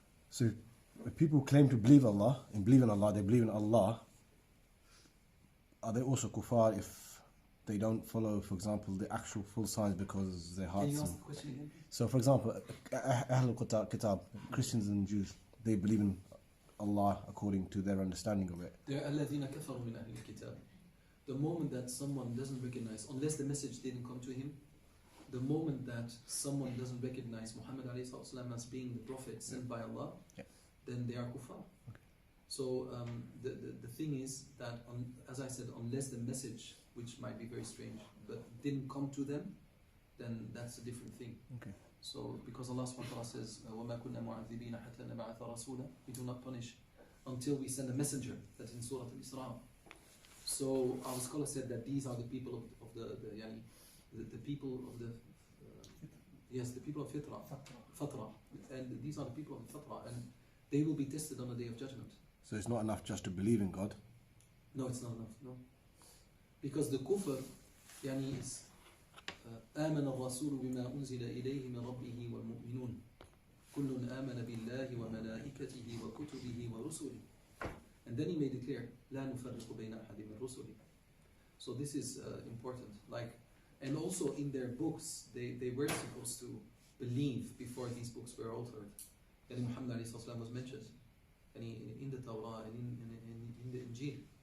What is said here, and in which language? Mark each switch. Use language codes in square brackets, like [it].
[en] So if people claim to believe Allah, and believe in Allah, they believe in Allah, are they also kuffar if they don't follow, for example, the actual full signs because their hearts? Can you ask the question again? So for example, Ahlul Kitab, Christians and Jews, they believe in Allah according to their understanding of it. There are [ar] الَّذِينَ كَفَرُوا مِنْ أَهْلِ الْكِتَابِ. [en] The moment that someone doesn't recognize, unless the message didn't come to him, the moment that someone doesn't recognize Muhammad ﷺ as being the prophet sent by Allah, then they are kuffar. Okay. So the thing is that, as I said, unless the message, which might be very strange, but didn't come to them, then that's a different thing. Okay. So because Allah subhanahu wa ta'ala says, [ar] وَمَا كُنَّا مُعَذِّبِينَ حَتَّى نَبْعَثَ رَسُولًا, [en] we do not punish until we send a messenger. That's in Surah al-Isra. So our scholar said that these are the people of the people of the yes, the people of Fatra, and these are the people of the Fatra, and they will be tested on the Day of Judgment. So it's not enough just to believe in God? No, it's not enough. No, because the kufr is [ar] آمن الرسول بما أنزل إليه من ربه والمؤمنون كل آمن بالله وملائكته وكتبه ورسله. [en] And then he made it clear, [ar] لا نفرق بين أحد من رسله. [en] So this is important. And also in their books, they were supposed to believe before these books were altered. And Muhammad was mentioned, and in the Torah and in the Injil.